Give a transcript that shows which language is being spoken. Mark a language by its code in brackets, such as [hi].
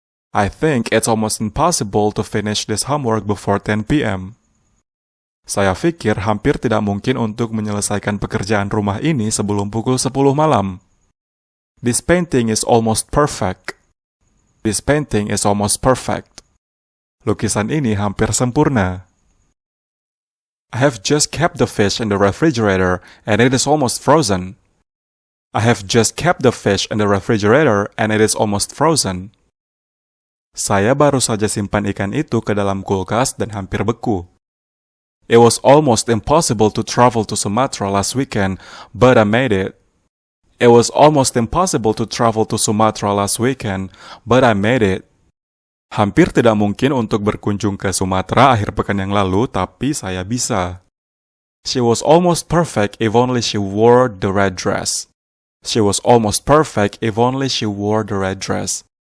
[en] I think it's almost impossible to finish this homework before 10 p.m. [id] Saya pikir hampir tidak mungkin untuk menyelesaikan pekerjaan rumah ini sebelum pukul 10 malam. [en] This painting is almost perfect. This painting is almost perfect. [id] Lukisan ini hampir sempurna. [en] I have just kept the fish in the refrigerator and it is almost frozen. I have just kept the fish in the refrigerator and it is almost frozen. [id] Saya baru saja simpan ikan itu ke dalam kulkas dan hampir beku. [en] It was almost impossible to travel to Sumatra last weekend, but I made it. It was almost impossible to travel to Sumatra last weekend, but I made it. [id] Hampir tidak mungkin untuk berkunjung ke Sumatera akhir pekan yang lalu, tapi saya bisa. [en] She was almost perfect if only she wore the red dress. She was almost perfect if only she wore the red dress.